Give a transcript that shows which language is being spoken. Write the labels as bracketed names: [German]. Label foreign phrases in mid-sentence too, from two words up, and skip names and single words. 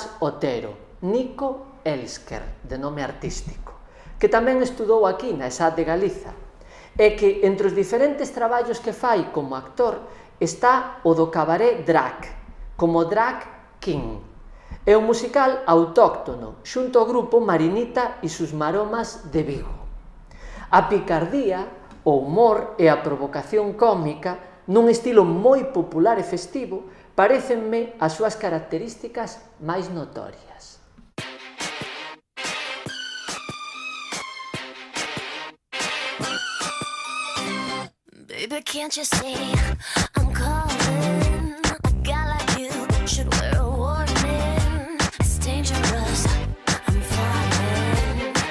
[Galician] Otero, Nico Elsker, de nome artístico, que tamén estudou aquí na ESAD de Galiza, e que entre os diferentes traballos que fai como actor está o do cabaré drag, como Drag King. É un musical autóctono xunto ao grupo Marinita e sus Maromas de Vigo. A picardía, o humor e a provocación cómica nun estilo moi popular e festivo parécenme as súas características máis notorias. [English] Baby, can't you see I'm calling? A guy like you should wear a warning. It's dangerous, I'm falling.